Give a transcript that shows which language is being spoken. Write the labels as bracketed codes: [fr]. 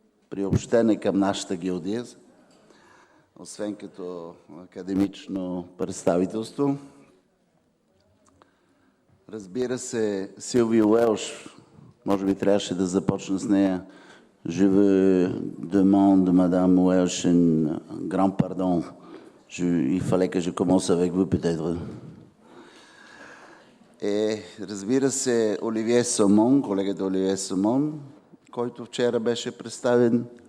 [bg] Приобщен е към нашата гилдия, освен като академично представителство. Разбира се, Силви Уелш, може би трябваше да започна с нея. [fr] Je veux demander, Madame Welsh, un grand pardon. Il fallait que je commence avec vous, peut-être. [bg] Разбира се, Оливие Самон, колегата Оливие Самон, който вчера беше представен.